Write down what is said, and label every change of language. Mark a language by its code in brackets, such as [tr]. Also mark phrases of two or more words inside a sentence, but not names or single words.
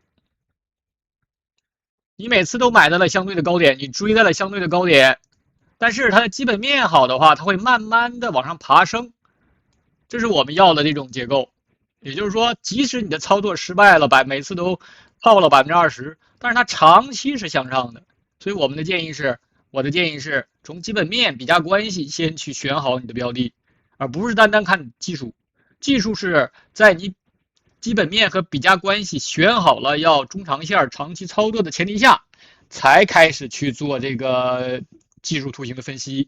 [zh] 你每次都買在了相对的高點，你追在了相对的高點，但是它的基本面好的話，它會慢慢的往上爬升，這是我們要的這種結構。也就是說，即使你的操作失敗了，每次都套了20%，但是它長期是向上的。所以我的建議是從基本面比價關係先去選好你的標的，而不是單單看技術。技術是在你基本面和比價關係選好了要中長線長期操作的前提下，才開始去做這個技術圖形的分析。